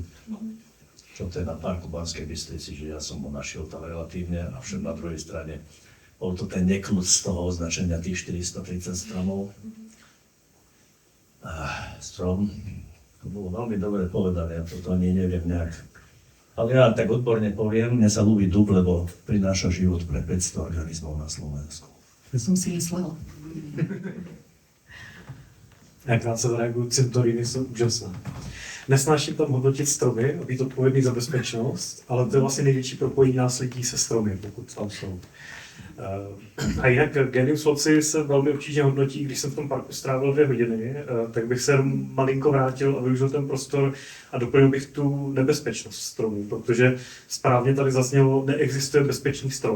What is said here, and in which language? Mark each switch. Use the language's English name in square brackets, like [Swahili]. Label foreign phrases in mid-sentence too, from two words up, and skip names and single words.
[Slovak] Čo to je na parku Banskej Bystrici, že ja som ho našiel tam relatívne, avšak na druhej strane bol to ten nekľud z toho označenia tých 430 stromov. Strom, to bolo veľmi dobre povedané, ja toto ani neviem nejak. Ale ja tak odborne poviem, mne sa ľúbi dub, lebo prináša život pre 500 organizmov na Slovensku. To som si myslela. [Czech] Jak krátce zareaguju, cintoríny jsou úžasné. Nesnáším tam hodnotit stromy a být odpovědný za bezpečnost, ale to je vlastně největší propojení nás lidí se stromy, pokud tam jsou. A jinak [Latin] genius loci [Czech] se velmi obtížně hodnotí, když jsem v tom parku strávil 2 hodiny, tak bych se malinko vrátil a využil ten prostor a doplnil bych tu nebezpečnost stromů, protože správně tady zaznělo, neexistuje bezpečný strom.